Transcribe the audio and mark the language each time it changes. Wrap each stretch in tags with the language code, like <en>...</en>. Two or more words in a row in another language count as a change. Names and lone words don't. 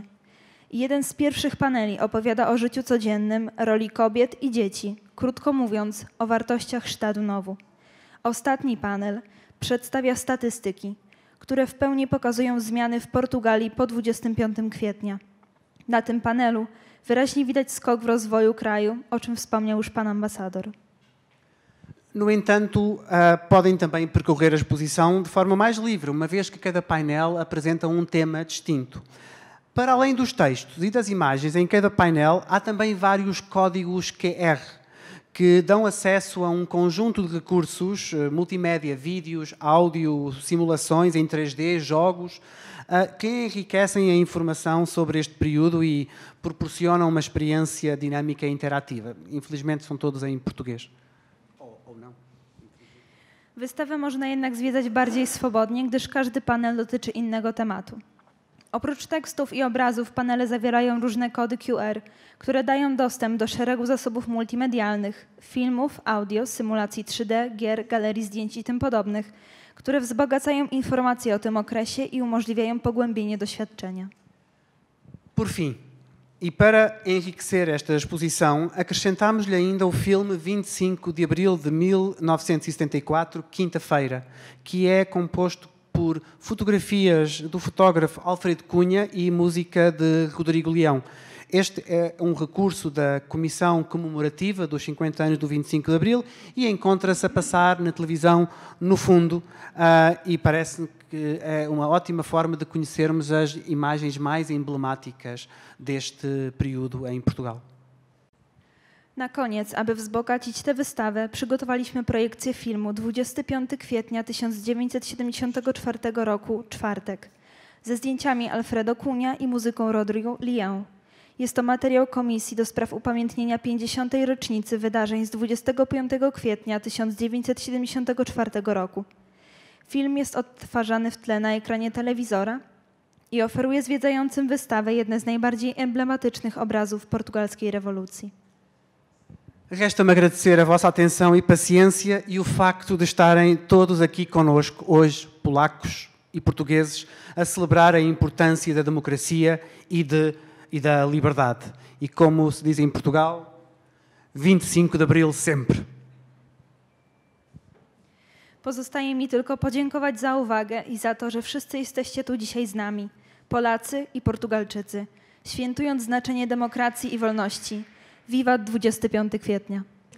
<pl>Jeden z pierwszych paneli opowiada o życiu codziennym, roli kobiet i dzieci, krótko mówiąc, o wartościach Stadu Nowu. Ostatni panel przedstawia statystyki, które w pełni pokazują zmiany w Portugalii po 25 kwietnia. Na tym panelu wyraźnie widać skok w rozwoju kraju, o czym wspomniał już pan ambasador.</pl> <pt>No entanto, podem também percorrer a exposição de forma mais livre, uma vez que cada painel apresenta um tema distinto. Para além dos textos e das imagens em cada painel, há também vários códigos QR, que dão acesso a um conjunto de recursos multimédia, vídeos, áudio, simulações em 3D, jogos, que enriquecem a informação sobre este período e proporcionam uma experiência dinâmica e interativa. Infelizmente são todos em português. Ou não.</pt> <pl>Wystawę można jednak zwiedzać bardziej swobodnie, gdyż każdy panel dotyczy innego tematu. Oprócz tekstów i obrazów panele zawierają różne kody QR, które dają dostęp do szeregu zasobów multimedialnych, filmów, audio, symulacji 3D, gier, galerii zdjęć i tym podobnych, które wzbogacają informacje o tym okresie i umożliwiają pogłębienie doświadczenia.</pl> <pt>Por fim, e para enriquecer esta exposição, acrescentamos-lhe ainda o filme 25 de Abril de 1974, quinta-feira, que é composto por fotografias do fotógrafo Alfredo Cunha e música de Rodrigo Leão. Este é um recurso da Comissão Comemorativa dos 50 anos do 25 de Abril e encontra-se a passar na televisão no fundo e parece que é uma ótima forma de conhecermos as imagens mais emblemáticas deste período em Portugal.</pt> <pl>Na koniec, aby wzbogacić tę wystawę, przygotowaliśmy projekcję filmu 25 kwietnia 1974 roku, czwartek, ze zdjęciami Alfredo Cunha i muzyką Rodrigo Leão. Jest to materiał Komisji do spraw upamiętnienia 50. rocznicy wydarzeń z 25 kwietnia 1974 roku. Film jest odtwarzany w tle na ekranie telewizora i oferuje zwiedzającym wystawę jedne z najbardziej emblematycznych obrazów portugalskiej rewolucji.</pl> <pt>Resta-me agradecer a vossa atenção e paciência e o facto de estarem todos aqui conosco hoje, polacos e portugueses, a celebrar a importância da democracia e da liberdade. E como se diz em Portugal, 25 de Abril sempre.</pt> <pl>Pozostaje mi tylko podziękować za uwagę i za to, że wszyscy jesteście tu dzisiaj z nami, Polacy i Portugalczycy, świętując znaczenie demokracji i wolności. Wiwat 25 kwietnia.</pl>